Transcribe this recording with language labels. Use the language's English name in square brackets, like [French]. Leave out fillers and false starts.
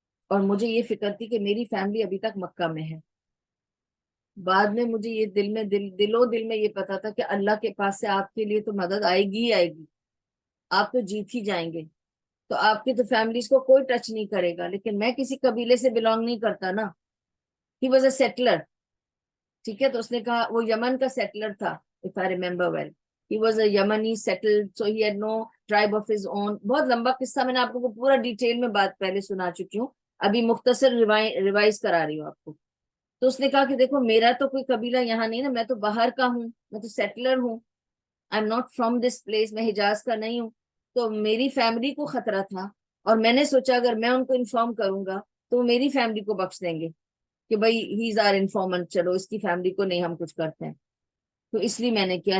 [Urdu] اور مجھے یہ فکر تھی کہ میری فیملی ابھی تک مکہ میں ہے. بعد میں مجھے یہ دل میں یہ پتا تھا کہ اللہ کے پاس سے آپ کے لیے تو مدد آئے گی ہی آئے گی، آپ تو جیت ہی جائیں گے. تو آپ کی تو فیملیز کو کوئی ٹچ نہیں کرے گا. لیکن میں کسی قبیلے سے بلونگ نہیں کرتا نا. [English] He was a settler. [Urdu] ٹھیک ہے. تو اس نے کہا وہ یمن کا سیٹلر تھا [English] if I remember well. He was a Yemeni settled, so he had no tribe of his own. [Urdu] بہت لمبا قصہ، میں نے آپ کو پورا ڈیٹیل میں بات پہلے سنا چکی ہوں، ابھی مختصر ریوائز کرا رہی ہوں آپ کو. تو اس نے کہا کہ دیکھو میرا تو کوئی قبیلہ یہاں نہیں نا، میں تو باہر کا ہوں، میں تو سیٹلر ہوں، [English] I am not from this place, [Urdu] میں حجاز کا نہیں ہوں. تو میری فیملی کو خطرہ تھا اور میں نے سوچا اگر میں ان کو انفارم کروں گا تو وہ میری فیملی کو بخش دیں گے کہ بھائی [English] he is a informant, [Urdu] چلو اس کی فیملی کو نہیں ہم کچھ کرتے ہیں. تو اس لیے میں نے کیا.